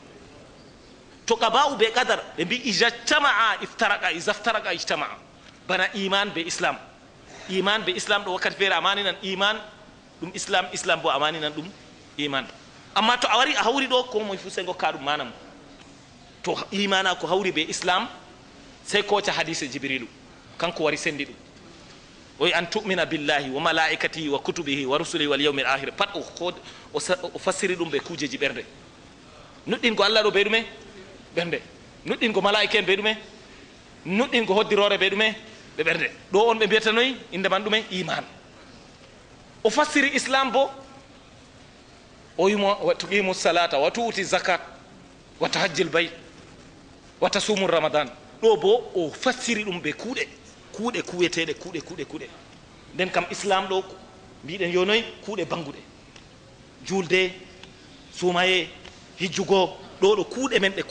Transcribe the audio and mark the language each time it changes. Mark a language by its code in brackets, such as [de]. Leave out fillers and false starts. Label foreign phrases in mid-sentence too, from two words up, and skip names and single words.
[ff] to qaba'u be qadar ɓe mbi [ar] اجتمعا افترقا إذا افترقا اجتمعا [ff] bana iman be islam ɗo wakkati feere amani nan iman ɗum islam bo amani nan ɗum iman amma to a wari a hawri ɗo ko moye fu sey gokka ɗum manam to imana ko hawri be islam sey koca hadise jibrilu kanko wari sendi ɗum oyi [ar] أن تؤمن بالله وملائكته وكتبه ورسله واليوم الآخر [ff] pat o fassiri ɗum ɓe kujeji ɓernde nuɗɗingo allah ɗo ɓe ɗume ɓernde nuɗɗingo malaika en ɓe ɗume nuɗɗingo hoddirore ɓe ɗume ɓe ɓernde ɗo on ɓe mbiyatanoyi inde man ɗume iman o fassiri islam bo o wimo [ar] تقيم الصلاة وتؤتي الزكاة وتحج البيت وتصوم رمضان [ff] ɗo bo o fassiri ɗum ɓe kuuɗe kuweteɗe nden kam islam ɗo mbiɗen yonoyi kuuɗe banguɗe julde sumaye hijjugo ɗo ɗo kuuɗe men ɗe